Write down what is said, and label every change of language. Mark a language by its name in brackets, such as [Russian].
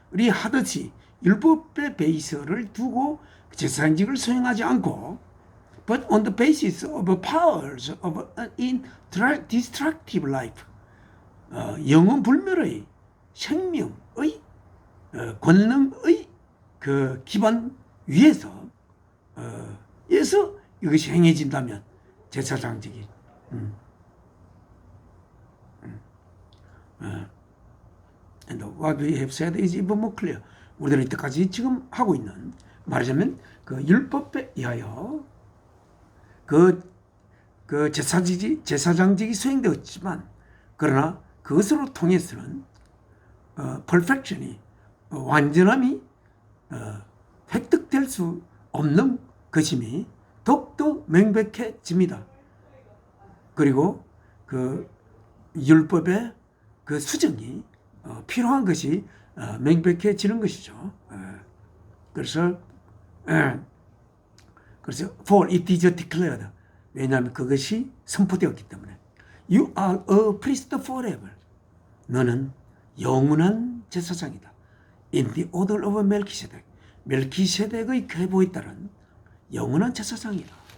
[Korean] 하듯이 율법의 베이스를 두고 제사장직을 수행하지 않고 [English] but on the basis of powers of an indestructible life, [Korean] 영원 불멸의 생명의 권능의 그 기반 위에서 에서 이것이 행해진다면 제사장직이 [English] And what we have said is even more clear. [Korean] 우리들은 이때까지 지금 하고 있는 말하자면 그 율법에 의하여 그 제사장직이 수행되었지만 그러나 그것으로 통해서는 perfection이 완전함이 획득될 수 없는 것임이 더욱더 명백해집니다. 그리고 그 율법의 그 수정이 필요한 것이 명백해지는 것이죠. 그래서 [English] for it is declared. [Korean] 왜냐하면 그것이 선포되었기 때문에. [English] You are a priest forever. [Korean] 너는 영원한 제사장이다. [English] In the order of Melchizedek. [Korean] 멜키세덱의 계보에 따른 영원한 제사장이다.